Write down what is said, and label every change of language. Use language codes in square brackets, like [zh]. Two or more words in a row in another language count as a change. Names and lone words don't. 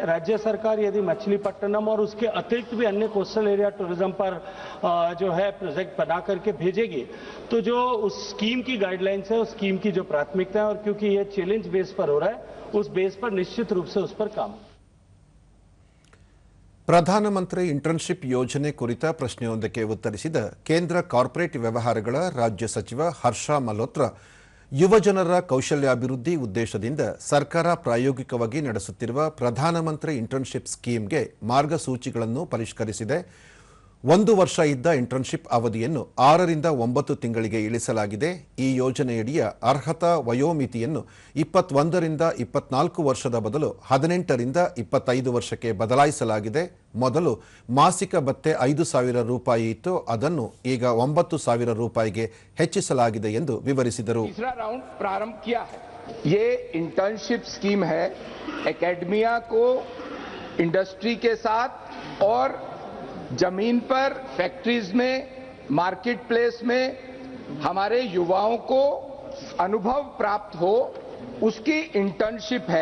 [hi] राज्य सरकार यदि मछलीपट्टनम और उसके अतिरिक्त भी अन्य [en] coastal area tourism [hi] पर जो है प्रोजेक्ट बना करके भेजेगी तो जो उस स्कीम की गाइडलाइंस है उस स्कीम की जो प्राथमिकता है और क्योंकि ये [en] challenge base [hi] पर हो रहा है उस बेस पर निश्चित रूप से उस पर काम. [kn] ಪ್ರಧಾನಮಂತ್ರಿ ಇಂಟರ್ನ್ಶಿಪ್ ಯೋಜನೆ ಕುರಿತ ಪ್ರಶ್ನೆಯೊಂದಕ್ಕೆ ಉತ್ತರಿಸಿದ ಕೇಂದ್ರ ಕಾರ್ಪೊರೇಟ್ ವ್ಯವಹಾರಗಳ ರಾಜ್ಯ ಸಚಿವ ಹರ್ಷ ಮಲ್ಹೋತ್ರಾ, ಯುವಜನರ ಕೌಶಲ್ಯಾಭಿವೃದ್ಧಿ ಉದ್ದೇಶದಿಂದ ಸರ್ಕಾರ ಪ್ರಾಯೋಗಿಕವಾಗಿ ನಡೆಸುತ್ತಿರುವ ಪ್ರಧಾನಮಂತ್ರಿ ಇಂಟರ್ನ್ಶಿಪ್ ಸ್ಕೀಮ್ಗೆ ಮಾರ್ಗಸೂಚಿಗಳನ್ನು ಪರಿಷ್ಕರಿಸಿದೆ. 1 ವರ್ಷ ಇದ್ದ ಇಂಟರ್ನ್ಶಿಪ್ ಅವಧಿಯನ್ನು 6 ರಿಂದ 9 ತಿಂಗಳಿಗೆ ಇಳಿಸಲಾಗಿದೆ. ಈ ಯೋಜನೆಯಡಿಯ ಅರ್ಹತಾ ವಯೋಮಿತಿಯನ್ನು 21 ರಿಂದ 24 ವರ್ಷದ ಬದಲು 18 ರಿಂದ 25 ವರ್ಷಕ್ಕೆ ಬದಲಾಯಿಸಲಾಗಿದೆ. ಮೊದಲು ಮಾಸಿಕ ಭತ್ಯೆ 5,000 ರೂಪಾಯಿ ಇತ್ತು, ಅದನ್ನು ಈಗ 9,000 ರೂಪಾಯಿಗೆ ಹೆಚ್ಚಿಸಲಾಗಿದೆ ಎಂದು ವಿವರಿಸಿದರು. [hi] तीसरा राउंड प्रारंभ किया है. ये [en] internship scheme [hi] है एकेडमिया को इंडस्ट्री के साथ और जमीन पर फैक्ट्रीज में [en] market place [hi] में हमारे युवाओं को अनुभव प्राप्त हो उसकी इंटर्नशिप है.